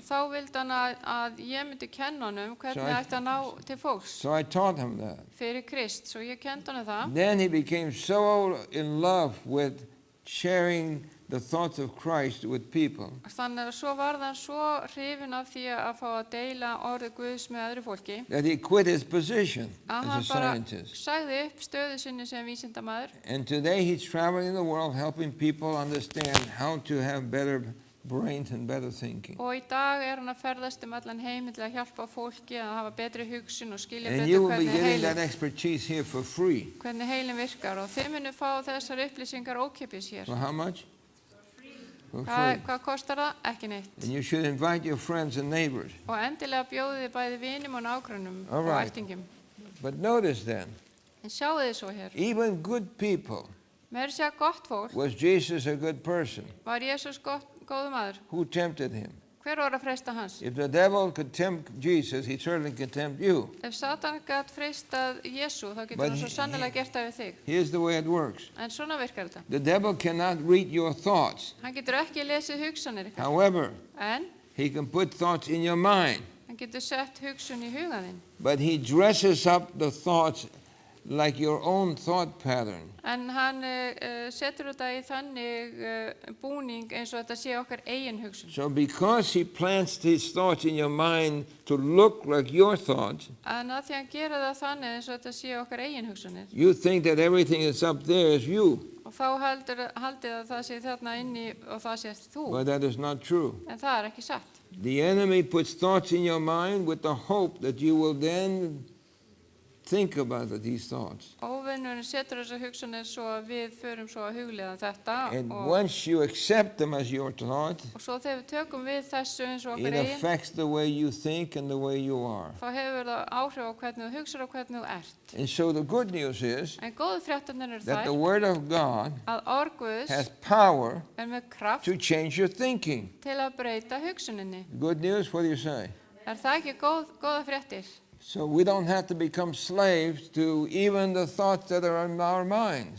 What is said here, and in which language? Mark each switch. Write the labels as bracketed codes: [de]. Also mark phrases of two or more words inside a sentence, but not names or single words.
[is] þá vildi hann að ég myndi kenna honum hvernig ætti að ná til fólks [en] So I taught him that. [is] fyrir Krist. Svo ég kendi honum það. [en] Then he became so in love with sharing the thoughts of Christ with people [is] Þannig að svo varð hann svo hrifinn af því að fá að deila orðið Guðs með öðru fólki [en] that he quit his position [is] að [en] as [is] hann [en] a [is] bara [en] scientist. [is] sagði upp stöðu sinni sem vísindamaður. [en] And today he's traveling the world helping people understand how to have better brains and better thinking. [is] Og í dag hann að ferðast allan heiminn til að hjálpa fólki að hafa betri hugsun og skilja [en] And you [is] betur [en] will be getting that [is] hvernig [en] expertise here for free. [is] heilin virkar. Og þið munu fá þessar upplýsingar ókeypis hér. [en] For how much? For free. [is] Hvað kostar það? Ekki neitt. [en] And you should invite your friends and neighbors. [is] Og endilega bjóðið þið bæði vinum og nágrönnum [en] All [is] og [en] right. [is] ættingjum. [en] But notice then, [is] En sjáu þið svo hér. [en] even good people, [is] Meira segja gott fólk, [en] was Jesus a good person? [is] var Jesús góður maður. [en] Who tempted him? [is] Hver var að freista hans? [en] If the devil could tempt Jesus, he certainly could tempt you. [is] Ef Satan gat freistað Jesú, þá getur [en] But [is] hann svo sannlega gert það við þig. [en] Here's the way it works. [is] En svona virkar þetta. [en] The devil cannot read your thoughts. [is] Hann getur ekki lesið hugsanir ykkar. [en] However, [is] En [en] he can put thoughts in your mind. [is] hann getur sett hugsun í hugan þinn. [en] But he dresses up the thoughts like your own thought pattern. [is] En hann setur þetta í þannig búning eins og þetta sé okkar eigin hugsun. [en] So because he plants his thoughts in your mind to look like your thoughts, [is] En að því hann gera það þannig eins og þetta sé okkar eigin hugsunir. [en] you think that everything that's up there is you. [is] Og þá haldið að það sé þarna inni og það sé þú. [en] But that is not true. [is] En það er ekki satt. [en] The enemy puts thoughts in your mind with the hope that you will then think about these thoughts. [is] Óvinnurinn setur þessar hugsanir svo að við förum svo að huglega þetta [en] And [is] og [en] once you accept them as your thought, [is] svo þegar við tökum við þessu eins og [en] it [is] okkar eigin, [en] affects the way you think and the way you are. [is] þá hefur það áhrif á hvernig þú hugsar og hvernig þú ert. [en] And so the good news is [is] En góðu fréttarnir eru [en] that the [is] þær [en] Word of God [is] að orð Guðs [en] has power [is] er með kraft [en] to change your thinking. [is] til að breyta hugsuninni. [en] Good news, what do you say? [is] Er það ekki góða fréttir? [en] So we don't have to become slaves to even the thoughts that are in our minds.